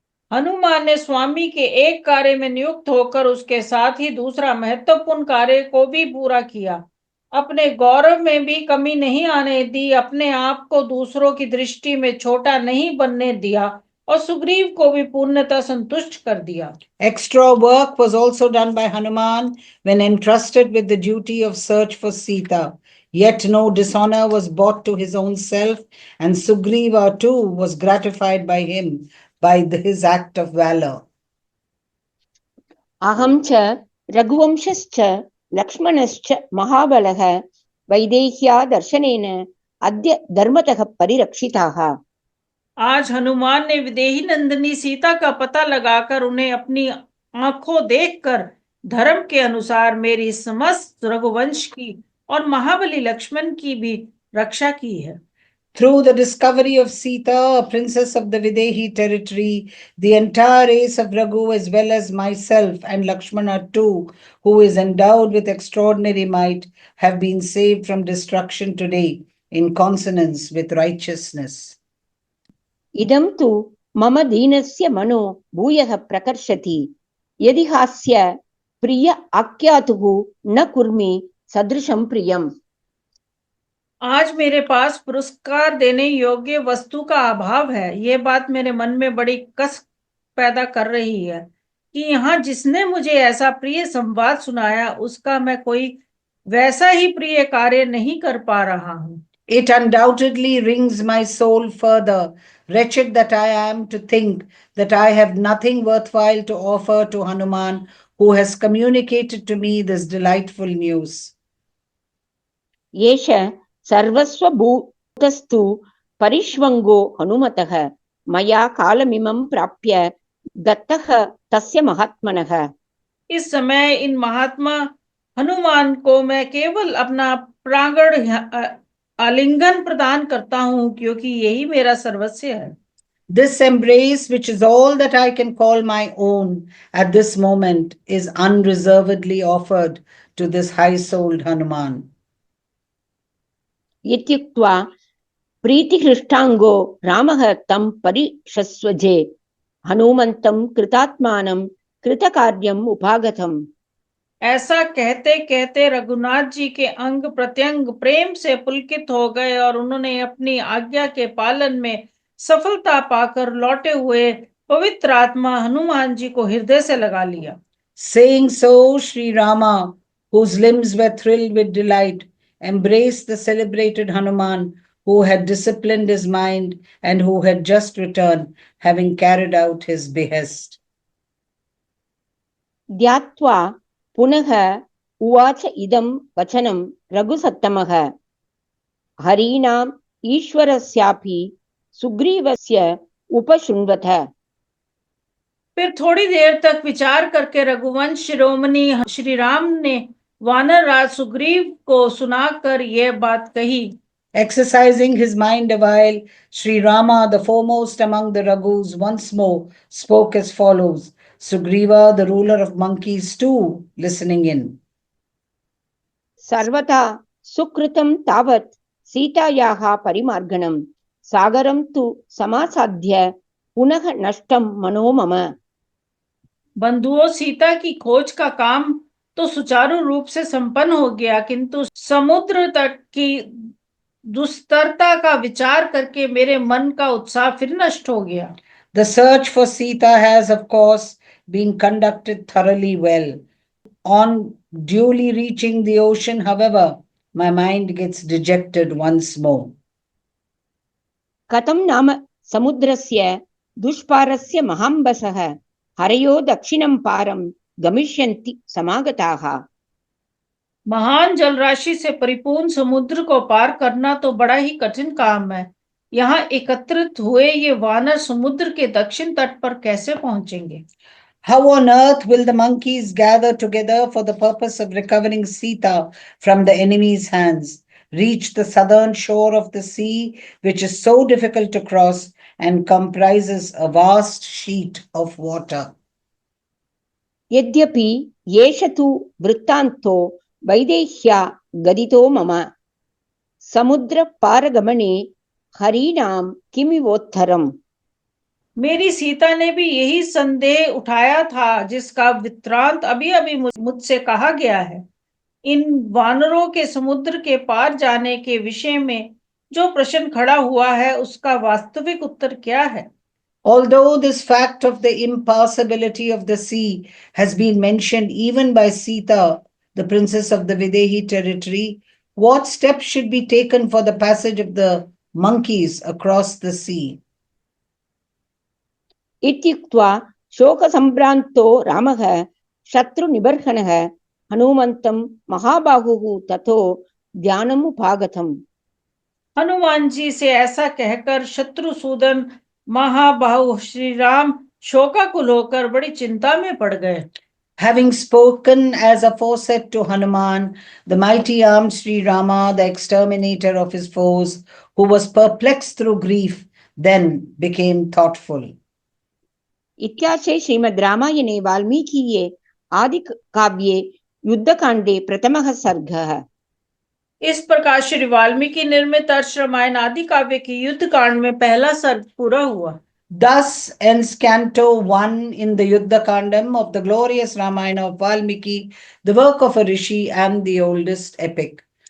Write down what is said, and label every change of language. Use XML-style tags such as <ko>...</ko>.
<hi>हनुमान ने स्वामी के एक कार्य में नियुक्त होकर उसके साथ ही दूसरा महत्वपूर्ण कार्य को भी पूरा किया, अपने गौरव में भी कमी नहीं आने दी, अपने आप को दूसरों की दृष्टि में छोटा नहीं बनने दिया और सुग्रीव को भी पूर्णतः संतुष्ट कर दिया।</hi> <en>Extra work was also done by Hanuman when entrusted with the duty of search for Sita. Yet no dishonor was brought to his own self, and Sugriva too was gratified by him by his act of valor.</en> <sa>अहं च रघुवंशश्च लक्ष्मणश्च महाबलः वैदेह्या दर्शनेन अद्य धर्मतः परिरक्षिताः।</sa> <hi>आज हनुमान ने विदेही नंदिनी सीता का पता लगाकर उन्हें अपनी आंखों देखकर धर्म के अनुसार मेरी समस्त रघुवंश की और महाबली लक्ष्मण की भी रक्षा की है।</hi> <en>Through the discovery of Sita, a princess of the Videhi territory, the entire race of Raghu, as well as myself and Lakshmana too, who is endowed with extraordinary might, have been saved from destruction today in consonance with righteousness.</en> <sa>इदं तु मम दीनस्य मनो भूयः प्रकर्षति यदि हास्य प्रिय आख्यातुः न कुर्मि सदृशं प्रियम्।</sa> <hi>आज मेरे पास पुरस्कार देने योग्य वस्तु का अभाव है, ये बात मेरे मन में बड़ी कस पैदा कर रही है कि यहाँ जिसने मुझे ऐसा प्रिय संवाद सुनाया उसका मैं कोई वैसा ही प्रिय कार्य नहीं कर पा रहा हूँ।</hi> <en>It undoubtedly wrings my soul further, wretched that I am, to think that I have nothing worthwhile to offer to Hanuman, who has communicated to me this delightful news.</en> <sa>येष सर्वस्वभूतस्तु परिष्वङ्गो हनुमतः मया कालमिमं प्राप्य दत्तः तस्य महात्मनः।</sa> <hi>इस समय इन महात्मा हनुमान को मैं केवल अपना प्रांगण आलिंगन प्रदान करता हूँ, क्योंकि यही मेरा सर्वस्व है।</hi> <en>This embrace, which is all that I can call my own at this moment, is unreservedly offered to this high-souled Hanuman.</en> <sa>इत्युक्त्वा प्रीतिहृष्टाङ्गो रामः तं परिषस्वजे हनुमन्तं कृतात्मानं कृतकार्यम् उपागतम्।</sa> <hi>ऐसा कहते कहते रघुनाथ जी के अंग प्रत्यंग प्रेम से पुलकित हो गए और उन्होंने अपनी आज्ञा के पालन में सफलता पाकर लौटे हुए पवित्र आत्मा हनुमान जी को हृदय से लगा लिया।</hi> <en>Saying so, Sri Rama, whose limbs were thrilled with delight, embraced the celebrated Hanuman, who had disciplined his mind and who had just returned, having carried out his behest.</en> <sa>ध्यात्वा पुनः उवाच इदं वचनं रघुसत्तमः हरीणाम् ईश्वरस्यापि सुग्रीवस्य उपशृण्वत।</sa> <hi>फिर थोड़ी देर तक विचार करके रघुवंश शिरोमणि श्री राम ने वानर राज सुग्रीव को सुनाकर यह बात कही।</hi> <en>Exercising his mind a while, Sri Rama, the foremost among the Raghus, once more spoke as follows. Sugriva, the ruler of monkeys, too, listening in.</en> <sa>सर्वथा सुकृतं तावत् सीतायाः परिमार्गणं सागरं तु समासाद्य पुनः नष्टं मनो मम।</sa> <hi>बंधुओं, सीता की खोज का काम तो सुचारू रूप से संपन्न हो गया, किंतु समुद्र तट की दुस्तरता का विचार करके मेरे मन का उत्साह फिर नष्ट हो गया।</hi> <en>The search for Sita has, of course, been conducted thoroughly well. On duly reaching the ocean, however, my mind gets dejected once more.</en> <sa>कथं नाम समुद्रस्य दुष्पारस्य महाम्बसः हरयो दक्षिणं पारं गमिष्यन्ति समागताः।</sa> <hi>महान जलराशि से परिपूर्ण समुद्र को पार करना तो बड़ा ही कठिन काम है। यहाँ एकत्रित हुए ये वानर समुद्र के दक्षिण तट पर कैसे पहुंचेंगे?</hi> <en>How on earth will the monkeys gather together for the purpose of recovering Sita from the enemy's hands, reach the southern shore of the sea, which is so difficult to cross and comprises a vast sheet of water?</en> <sa>यद्यपि एष तु वृत्तान्तो वैदेह्या गदितो मम समुद्रपारगमने हरीणां किमिवोत्तरम्।</sa> <hi>मेरी सीता ने भी यही संदेह उठाया था, जिसका वृत्तांत अभी अभी मुझसे कहा गया है। इन वानरों के समुद्र के पार जाने के विषय में जो प्रश्न खड़ा हुआ है, उसका वास्तविक उत्तर क्या है?</hi> <en>Although this fact of the impassability of the sea has been mentioned even by Sita, the princess of the Videhi territory, what steps should be taken for the passage of the monkeys across the sea?</en> <sa>इत्युक्त्वा शोकसम्भ्रान्तो रामः शत्रुनिबर्हणः हनुमन्तं महाबाहुः ततो ध्यानमुपागतम्।</sa> <hi>हनुमान जी से ऐसा कहकर शत्रुसूदन महाबाहु श्री राम शोकाकुल होकर बड़ी चिंता में पड़ गए।</hi> <en>Having spoken as aforesaid to Hanuman, the mighty armed Sri Rama, the exterminator of his foes, who was perplexed through grief, then became thoughtful.</en> <sa>इत्याशे श्रीमद् रामायणे वाल्मीकिये आदिकाव्ये युद्धकाण्डे प्रथमः सर्गः।</sa> <hi>इस प्रकार श्री वाल्मीकि निर्मित अर्ष रामायण आदि काव्य के युद्ध कांड में पहला सर्ग पूरा हुआ।</hi> <en>Thus ends Canto 1 in the Yuddha Kandam of the glorious Ramayana of Valmiki, the work of a rishi and the oldest epic.</en>